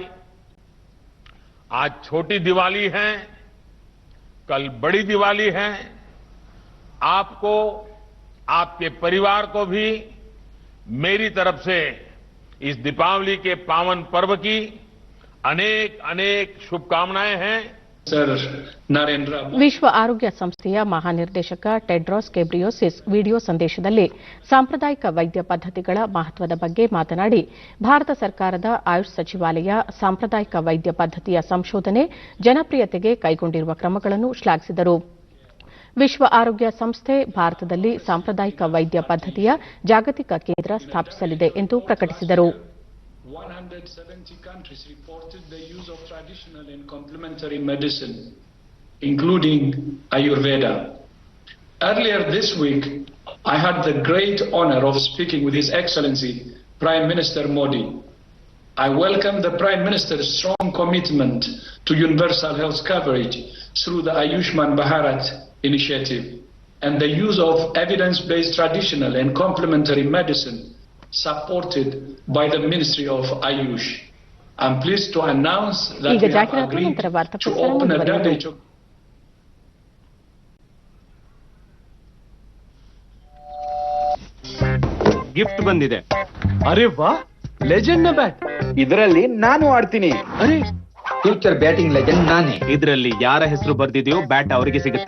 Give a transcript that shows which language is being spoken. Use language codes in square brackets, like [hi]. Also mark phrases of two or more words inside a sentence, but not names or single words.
[hi] आज छोटी दिवाली है, कल बड़ी दिवाली है. आपको, आपके परिवार को भी मेरी तरफ से इस दीपावली के पावन पर्व की अनेक अनेक शुभकामनाएं हैं. [kn] ವಿಶ್ವ ಆರೋಗ್ಯ ಸಂಸ್ಥೆಯ ಮಹಾನಿರ್ದೇಶಕ ಟೆಡ್ರಾಸ್ ಗೆಬ್ರಿಯೋಸಿಸ್ ವಿಡಿಯೋ ಸಂದೇಶದಲ್ಲಿ ಸಾಂಪ್ರದಾಯಿಕ ವೈದ್ಯ ಪದ್ದತಿಗಳ ಮಹತ್ವದ ಬಗ್ಗೆ ಮಾತನಾಡಿ, ಭಾರತ ಸರ್ಕಾರದ ಆಯುಷ್ ಸಚಿವಾಲಯ ಸಾಂಪ್ರದಾಯಿಕ ವೈದ್ಯ ಪದ್ದತಿಯ ಸಂಶೋಧನೆ, ಜನಪ್ರಿಯತೆಗೆ ಕೈಗೊಂಡಿರುವ ಕ್ರಮಗಳನ್ನು ಶ್ಲಾಘಿಸಿದರು. ವಿಶ್ವ ಆರೋಗ್ಯ ಸಂಸ್ಥೆ ಭಾರತದಲ್ಲಿ ಸಾಂಪ್ರದಾಯಿಕ ವೈದ್ಯ ಪದ್ದತಿಯ ಜಾಗತಿಕ ಕೇಂದ್ರ ಸ್ಥಾಪಿಸಲಿದೆ ಎಂದು ಪ್ರಕಟಿಸಿದರು. [en] 170 countries reported the use of traditional and complementary medicine, including Ayurveda. Earlier this week, I had the great honor of speaking with His Excellency Prime Minister Modi. I welcome the Prime Minister's strong commitment to universal health coverage through the Ayushman Bharat initiative and the use of evidence-based traditional and complementary medicine supported by the Ministry of Ayush. I'm pleased to announce that we have agreed to open a WHO [kn] ಗಿಫ್ಟ್ ಬಂದಿದೆ. [hi] अरे वाह, [kn] ಲೆಜೆಂಡ್ ನ ಬ್ಯಾಟ್. ಇದರಲ್ಲಿ ನಾನು ಆಡ್ತೀನಿ. ಅರೆ, [en] future batting legend [kn] ನಾನೇ. ಇದರಲ್ಲಿ ಯಾರ ಹೆಸರು ಬರ್ದಿದೆಯೋ ಬ್ಯಾಟ್ ಅವರಿಗೆ ಸಿಗುತ್ತೆ.